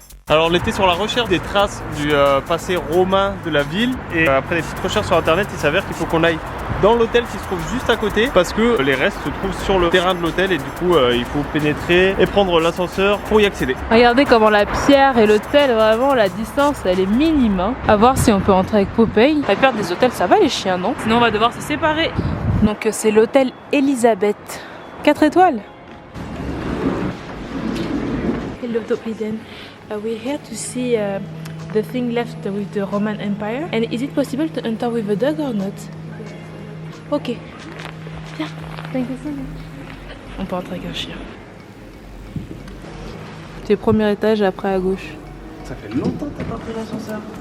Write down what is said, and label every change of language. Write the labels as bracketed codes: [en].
[fr] Alors on était sur la recherche des traces du passé romain de la ville et après des petites recherches sur internet il s'avère qu'il faut qu'on aille dans l'hôtel qui se trouve juste à côté parce que les restes se trouvent sur le terrain de l'hôtel et du coup il faut pénétrer et prendre l'ascenseur pour y accéder. Regardez comment la pierre et l'hôtel, vraiment la distance elle est minime. Hein. À voir si on peut rentrer avec Popeye. La plupart des hôtels ça va les chiens non? Sinon on va devoir se séparer. Donc c'est l'hôtel Elisabeth. 4 étoiles. [en] Hello Top Eden. We're here to see the thing left with the Roman Empire. And is it possible to enter with a dog or not? [fr] Ok. Bien. [en] Thank you so much. [fr] On peut entrer avec un chien. C'est le premier étage, après à gauche. Ça fait longtemps que t'as pas pris l'ascenseur.